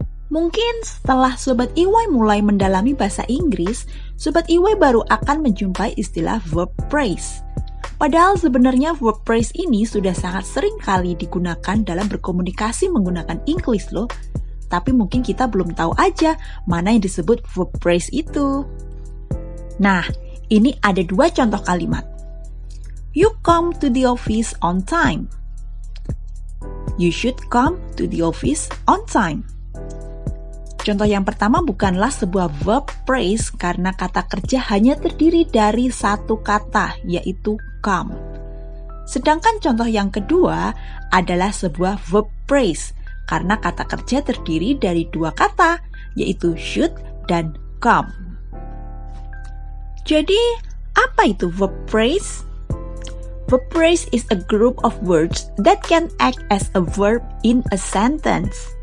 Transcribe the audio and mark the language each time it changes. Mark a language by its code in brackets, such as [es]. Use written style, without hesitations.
[id] Mungkin setelah Sobat EY mulai mendalami bahasa Inggris, Sobat EY baru akan menjumpai istilah verb phrase. Padahal sebenarnya verb phrase ini sudah sangat sering kali digunakan dalam berkomunikasi menggunakan English loh. Tapi mungkin kita belum tahu aja mana yang disebut verb phrase itu. Nah, ini ada dua contoh kalimat. [en] You come to the office on time. You should come to the office on time. [id] Contoh yang pertama bukanlah sebuah verb phrase karena kata kerja hanya terdiri dari satu kata, yaitu come. Sedangkan contoh yang kedua adalah sebuah verb phrase karena kata kerja terdiri dari dua kata, yaitu should dan come. Jadi, apa itu verb phrase? [en] Verb phrase is a group of words that can act as a verb in a sentence.